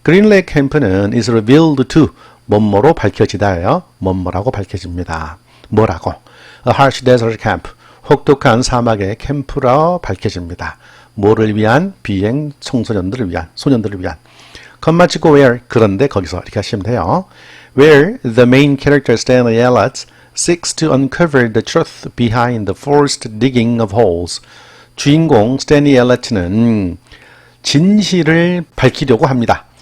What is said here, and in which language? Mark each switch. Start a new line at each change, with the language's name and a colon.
Korean: 그린레이크 캠프는
English: is revealed to
Korean: 뭐뭐로 밝혀지다예요. 뭐뭐라고 밝혀집니다. 뭐라고?
English: A harsh desert camp.
Korean: 혹독한 사막의 캠프라 밝혀집니다. 뭐를 위한? 비행 청소년들을 위한, 소년들을 위한. 컴마 찍고 where. 그런데 거기서 이렇게 하시면 돼요.
English: Where the main character Stanley Elliott seeks to uncover the truth behind the forced digging of holes.
Korean: 주인공 스탠리 엘리어트는 진실을 밝히려고 합니다.